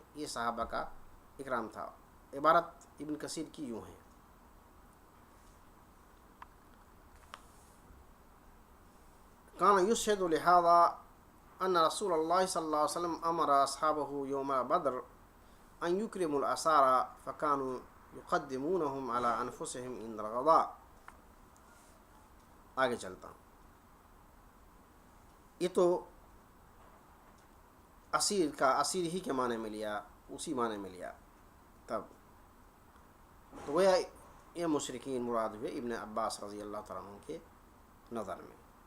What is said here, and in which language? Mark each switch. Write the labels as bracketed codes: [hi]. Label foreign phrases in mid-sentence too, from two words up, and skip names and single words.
[ur] یہ صحابہ کا اکرام تھا. عبارت ابن کثیر کی یوں ہے: [ar] کان یشہد لہذا ان رسول اللہ صلی اللہ علیہ وسلم امر اصحابہ یوم بدر ان یکرموا الاسارى فکانوا یقدمونہم علی انفسہم عند الغداء. [ur] آگے چلتا ہوں. یہ تو اسیر ہی کے معنی میں لیا، اسی معنی میں لیا. تب تو گویا یہ مشرکین مراد ہوئے ابن عباس [ar] رضی اللہ تعالیٰ عنہ [ur] کے نظر میں.